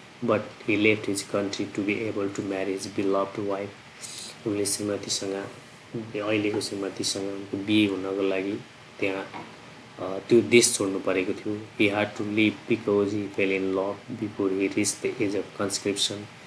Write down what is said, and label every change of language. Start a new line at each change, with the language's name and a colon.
English: But he left his country to be able to marry his beloved wife.
Nepali: उनले श्रीमतीसँग अहिलेको श्रीमतीसँग उनको बिहे हुनको लागि त्यहाँ त्यो देश छोड्नु परेको थियो.
English: He had to leave because he fell in love before he reached the age of conscription.